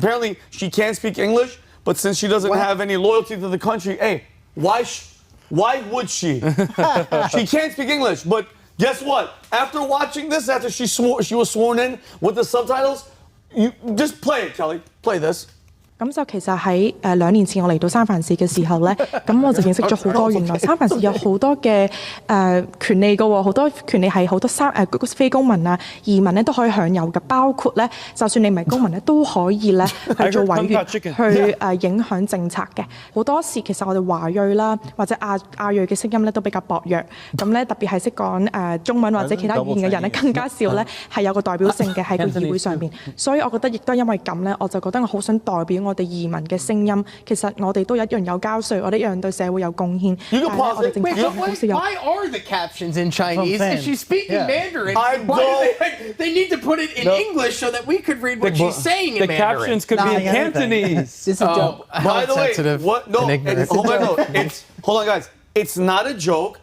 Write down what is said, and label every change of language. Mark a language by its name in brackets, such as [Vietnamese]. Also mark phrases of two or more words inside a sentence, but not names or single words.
[English] Apparently, she can't speak English, but since she doesn't have any loyalty to the country, hey, why would she? She can't speak English, but guess what? After watching this, after she was sworn in with the subtitles, you just play it, Kelly. Play this. [Cantonese] 咁就其實喺2年前我嚟到三藩市嘅時候咧，咁我就認識咗好多原來三藩市有好多嘅權利嘅喎，好多權利係好多非公民啊、移民咧都可以享有嘅，包括咧就算你唔係公民咧都可以咧去做委員去影響政策嘅。好多時其實我哋華裔啦或者亞裔嘅聲音咧都比較薄弱，咁咧特別係識講中文或者其他語言嘅人咧更加少咧係有個代表性嘅喺個議會上面，所以我覺得亦都因為咁咧，我就覺得我好想代表我哋移民嘅聲音，其實我哋都一樣有交稅，我哋一樣對社會有貢獻。 [English] Why are the captions in Chinese? If she's speaking Mandarin, why do they need to put it in English so that we could read what she's saying in Mandarin? The captions could be in Cantonese. This is a joke. By the way, what? No, hold on, guys. It's not a joke.